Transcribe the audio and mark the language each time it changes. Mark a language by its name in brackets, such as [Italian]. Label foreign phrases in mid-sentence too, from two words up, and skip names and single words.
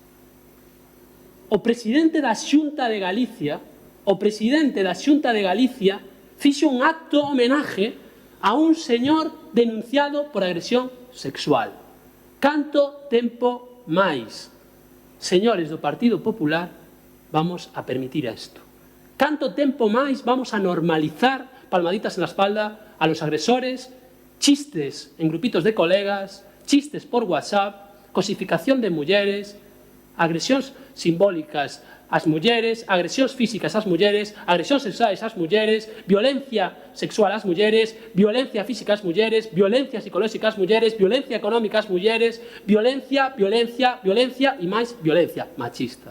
[Galician] O presidente da Xunta de Galicia fixo un acto homenaje a un señor denunciado por agresión sexual. Canto tempo máis, señores do Partido Popular, vamos a permitir isto? Canto tempo máis vamos a normalizar [Spanish] palmaditas en la espalda a los agresores, chistes en grupitos de colegas, chistes por WhatsApp, [Galician] cosificación de mulleres, agresións simbólicas ás mulleres, agresións físicas ás mulleres, agresións sexuais ás mulleres, violencia sexual ás mulleres, violencia física ás mulleres, violencia psicolóxica ás mulleres, violencia económica ás mulleres, violencia e máis violencia machista.